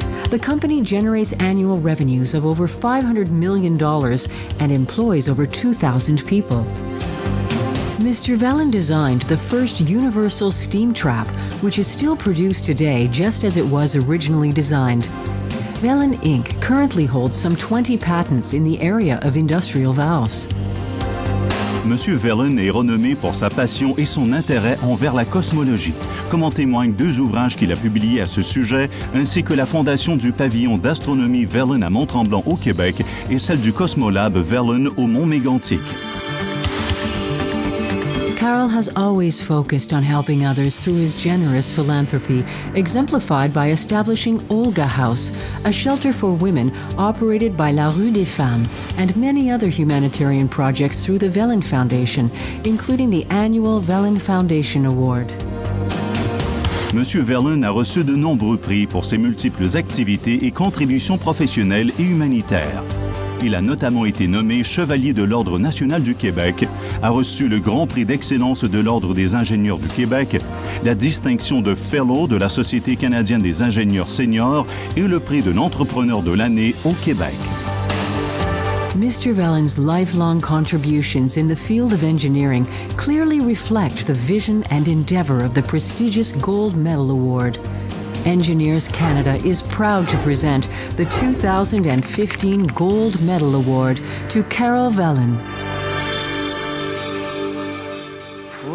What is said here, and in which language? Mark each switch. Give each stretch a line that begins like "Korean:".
English: The company generates annual revenues of over $500 million and employs over 2,000 people. Mr. Villain designed the first universal steam trap, which is still produced today just as it was originally designed. Villain Inc. currently holds some 20 patents in the area of industrial valves.
French: Monsieur Villain est renommé pour sa passion et son intérêt envers la cosmologie, comme en témoignent 2 ouvrages qu'il a publiés à ce sujet, ainsi que la fondation du pavillon d'astronomie Villain à Mont-Tremblant au Québec et celle du Cosmolab Villain au Mont-Mégantic.
English: Carol has always focused on helping others through his generous philanthropy, exemplified by establishing Olga House, a shelter for women operated by La Rue des Femmes, and many other humanitarian projects through the Velen Foundation, including the annual Velen Foundation Award.
French: Monsieur Velen a reçu de nombreux prix pour ses multiples activités et contributions professionnelles et humanitaires. Il a notamment été nommé Chevalier de l'Ordre national du Québec, a reçu le Grand Prix d'excellence de l'Ordre des ingénieurs du Québec, la distinction de Fellow de la Société canadienne des ingénieurs seniors et le prix de l'entrepreneur de l'année au Québec.
English: Mr. Velen's lifelong contributions in the field of engineering clearly reflect the vision and endeavor of the prestigious Gold Medal Award. Engineers Canada is proud to present the 2015 Gold Medal Award to Carol Velen.